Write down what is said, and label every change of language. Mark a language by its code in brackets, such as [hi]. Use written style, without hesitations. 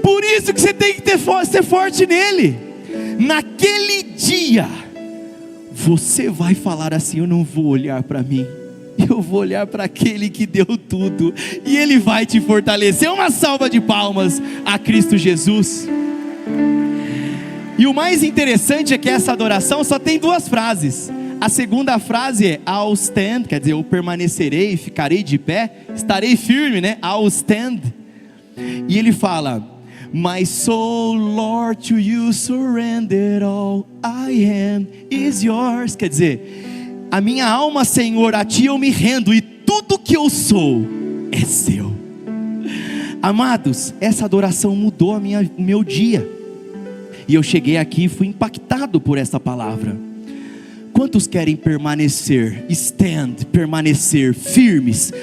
[pt] Por isso que você tem que ser forte nele. Naquele dia você vai falar assim: eu não vou olhar para mim, eu vou olhar para aquele que deu tudo, e Ele vai te fortalecer. Uma salva de palmas a Cristo Jesus. E o mais interessante é que essa adoração só tem duas frases. A segunda frase é [en] I'll stand, [pt] quer dizer, eu permanecerei, ficarei de pé, estarei firme, né? [en] I'll stand. [pt] E ele fala: [en] my soul, Lord, to you surrender all I am is yours. [pt] Quer dizer, a minha alma, Senhor, a ti eu me rendo, e tudo que eu sou é seu. Amados, essa adoração mudou o meu dia. E eu cheguei aqui e fui impactado por essa palavra. Quantos querem permanecer, permanecer firmes?